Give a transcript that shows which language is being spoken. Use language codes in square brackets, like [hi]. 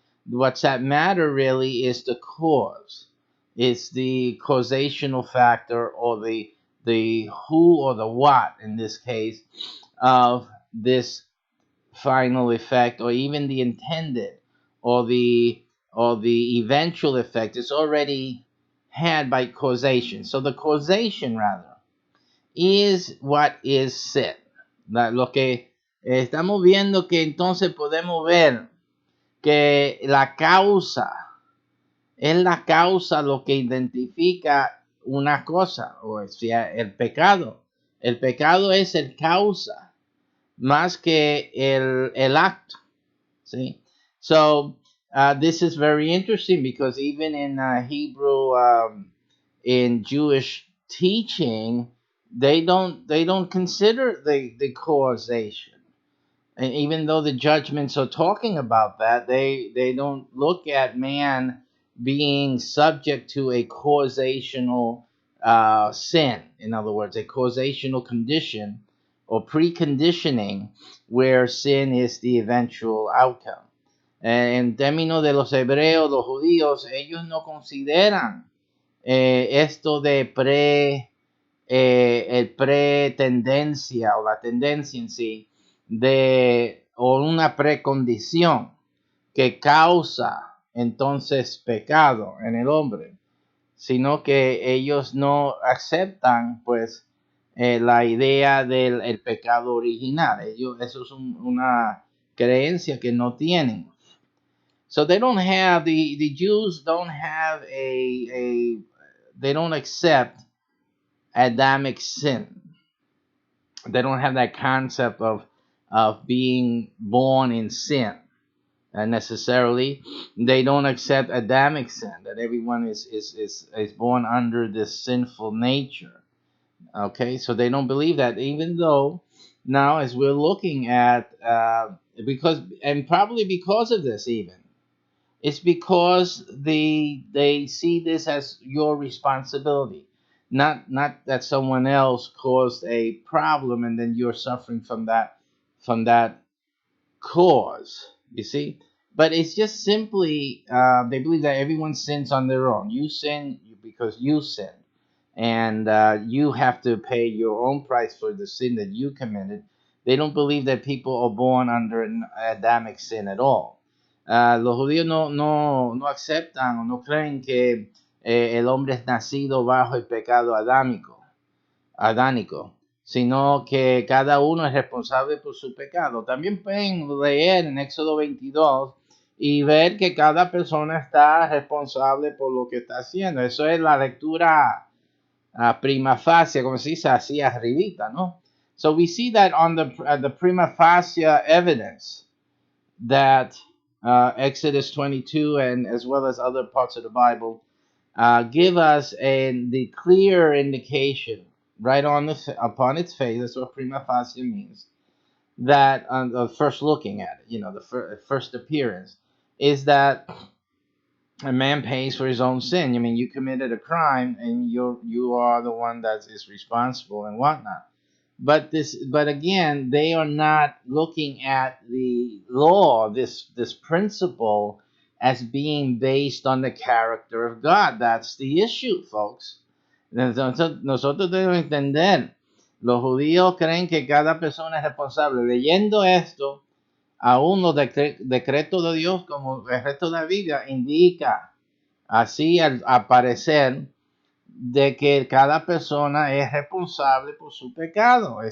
[en] What's at matter really is the cause. It's the causational factor, or the who or the what in this case of this final effect, or even the intended, or the eventual effect is already had by causation. So the causation rather is what is said. [es] Lo que estamos viendo, que entonces podemos ver que la causa es la causa lo que identifica una cosa, o sea, el pecado. El pecado es el causa más que el acto. [en] See? So this is very interesting, because even in Hebrew, in Jewish teaching, they don't consider the causation. And even though the judgments are talking about that, they don't look at man being subject to a causational sin. In other words, a causational condition or preconditioning where sin is the eventual outcome. [es] En términos de los hebreos, los judíos, ellos no consideran esto de el pretendencia, o la tendencia en sí, o una precondición que causa entonces pecado en el hombre, sino que ellos no aceptan pues la idea del pecado original. Eso es una creencia que no tienen. [en] So they don't have, the Jews don't have they don't accept Adamic sin. They don't have that concept of being born in sin. necessarily. They don't accept Adamic sin, that everyone is born under this sinful nature. Okay, so they don't believe that, even though now, as we're looking at, because, and probably because of this, even it's because they see this as your responsibility, not that someone else caused a problem and then you're suffering from that cause. You see, but it's just simply they believe that everyone sins on their own. You sin because you sin, and you have to pay your own price for the sin that you committed. They don't believe that people are born under an Adamic sin at all. [es] Los judíos no aceptan o no creen que el hombre es nacido bajo el pecado adánico, sino que cada uno es responsable por su pecado. También pueden leer en Éxodo 22 y ver que cada persona está responsable por lo que está haciendo. Eso es la lectura prima facie, como se dice así arribita, ¿no? [en] So we see that on the prima facie evidence that Exodus 22 and as well as other parts of the Bible give us the clear indication right upon its face. That's what prima facie means. That first looking at it, the first appearance, is that a man pays for his own sin. I mean, you committed a crime, and you are the one that is responsible and whatnot. But again, they are not looking at the law, this principle, as being based on the character of God. That's the issue, folks. [es] Entonces, nosotros debemos entender. Los judíos creen que cada persona es responsable. Leyendo esto, aún los decretos de Dios, como el resto de la Biblia, indica así al aparecer de que cada persona es responsable por su pecado.